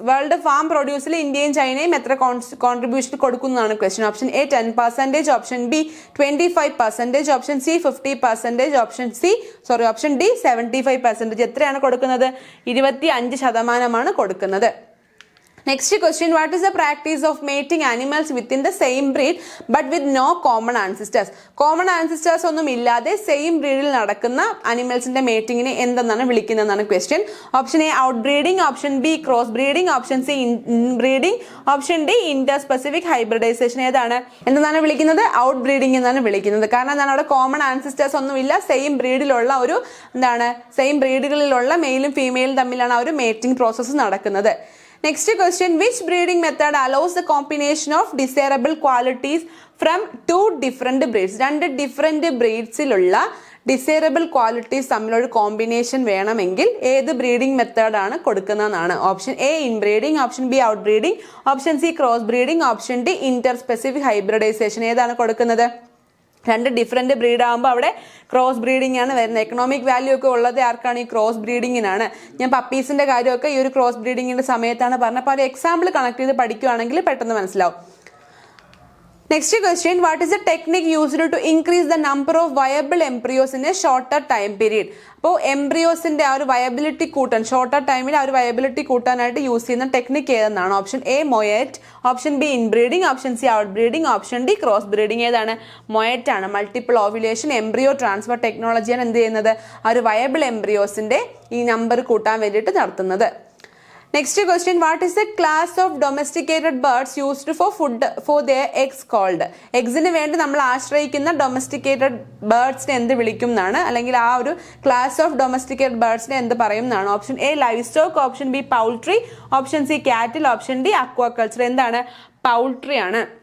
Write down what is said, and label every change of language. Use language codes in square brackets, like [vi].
[ml] World farm പ്രൊഡ്യൂസിൽ ഇന്ത്യയും ചൈനയും എത്ര കോൺട്രിബ്യൂഷൻ കൊടുക്കുന്നതാണ് question. Option A 10%, option B 25%, option C 50%, option D 75%. എത്രയാണ് കൊടുക്കുന്നത്? 25% കൊടുക്കുന്നത്. [en] Next question, what is the practice of mating animals within the same breed but with no common ancestors? [ml] Common ancestors ഒന്നും ഇല്ലാതെ same ബ്രീഡിൽ നടക്കുന്ന അനിമൽസിന്റെ മേറ്റിങ്ങിനെ എന്തെന്നാണ് വിളിക്കുന്നതെന്നാണ് question. Option A out breeding, option B cross breeding, option C inbreeding, option D Inter specific hybridisation. ഏതാണ് എന്തെന്നാണ് വിളിക്കുന്നത്? Out breeding എന്നാണ് വിളിക്കുന്നത്. കാരണം എന്താണ്, അവിടെ കോമൺ ആൻസിസ്റ്റേഴ്സ് ഒന്നുമില്ല, സെയിം ബ്രീഡിലുള്ള ഒരു സെയിം ബ്രീഡുകളിലുള്ള മെയിലും ഫീമെയിലും തമ്മിലാണ് ആ ഒരു മേറ്റിംഗ് പ്രോസസ്സ് നടക്കുന്നത്. [en] Next question, which breeding method allows the combination of desirable qualities from two different breeds? [ml] രണ്ട് ഡിഫറെന്റ് ബ്രീഡ്സിലുള്ള ഡിസൈറബിൾ ക്വാളിറ്റീസ് തമ്മിലൊരു കോമ്പിനേഷൻ വേണമെങ്കിൽ ഏത് ബ്രീഡിംഗ് മെത്തേഡാണ് കൊടുക്കുന്നതെന്നാണ്. Option A inbreeding, option be out breeding, option C cross breeding, option D Inter specific hybridisation. ഏതാണ് കൊടുക്കുന്നത്? രണ്ട് different breed ആകുമ്പോൾ അവിടെ ക്രോസ് ബ്രീഡിംഗ് ആണ് വരുന്നത്. എക്കണോമിക് വാല്യൂ ഒക്കെ ഉള്ളത് ആർക്കാണ്? ഈ ക്രോസ് ബ്രീഡിങ്ങിനാണ്. ഞാൻ പപ്പീസിന്റെ കാര്യമൊക്കെ ഈ ഒരു ക്രോസ് ബ്രീഡിങ്ങിന്റെ സമയത്താണ് പറഞ്ഞത്. അപ്പോൾ ഒരു എക്സാമ്പിൾ കണക്ട് ചെയ്ത് പഠിക്കുകയാണെങ്കിൽ പെട്ടെന്ന് മനസ്സിലാവും. [en] Next question, what is the technique used to increase the number of viable embryos in a shorter time period? [ml] അപ്പോൾ എംബ്രിയോസിന്റെ ആ ഒരു വയബിലിറ്റി കൂട്ടാൻ, ഷോർട്ടർ ടൈമിൽ ആ ഒരു വയബിലിറ്റി കൂട്ടാനായിട്ട് യൂസ് ചെയ്യുന്ന technique ഏതെന്നാണ്? Option A മൊയറ്റ്, option B inbreeding, option C out breeding, option D cross breeding. ഏതാണ്? മൊയറ്റ് ആണ്. മൾട്ടിപ്പിൾ ഓവുലേഷൻ എംബ്രിയോ ട്രാൻസ്ഫർ ടെക്നോളജിയാണ് എന്ത് ചെയ്യുന്നത്? ആ ഒരു വയബിൾ എംബ്രിയോസിന്റെ ഈ നമ്പർ കൂട്ടാൻ വേണ്ടിയിട്ട് നടത്തുന്നത്. [en] Next question, what is the class of domesticated birds used for food for their eggs called? [ml] എഗ്സിന് വേണ്ടി നമ്മൾ ആശ്രയിക്കുന്ന ഡൊമസ്റ്റിക്കേറ്റഡ് ബേർഡ്സിനെ എന്ത് വിളിക്കും എന്നാണ്, അല്ലെങ്കിൽ ആ ഒരു ക്ലാസ് ഓഫ് ഡൊമസ്റ്റിക്കേറ്റഡ് ബേർഡ്സിനെ എന്ത് പറയും എന്നാണ്. Option A live stock, option B poultry, option C കാറ്റിൽ, ഓപ്ഷൻ ഡി അക്വാകൾച്ചർ. എന്താണ്? പൗൾട്രി ആണ്.